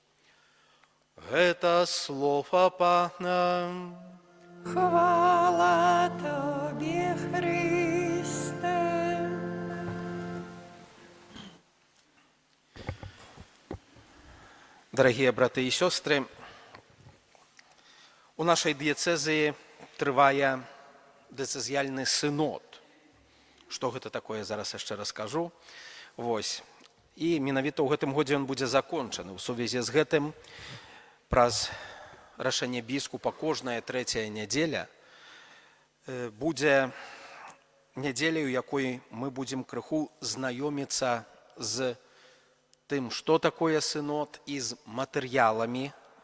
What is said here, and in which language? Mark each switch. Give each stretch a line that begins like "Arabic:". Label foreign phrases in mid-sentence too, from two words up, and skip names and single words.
Belarusian: Гэта слова Пана.
Polish: Chwała Tobie, Chryste.
Russian: Дорогие браты и сестры, у нашей диецезии
Belarusian: трывае дыцэзіяльны сынод. Што гэта такое, зараз яшчэ раскажу. Вось. І менавіта ў гэтым годзе ён будзе закончаны. У сувязі з гэтым праз рашэнне біскупа кожная трэцяя нядзеля будзе нядзеляй, у якой мы будзем крыху знаёміцца з тым, што такое сынод, і з матэрыяламі,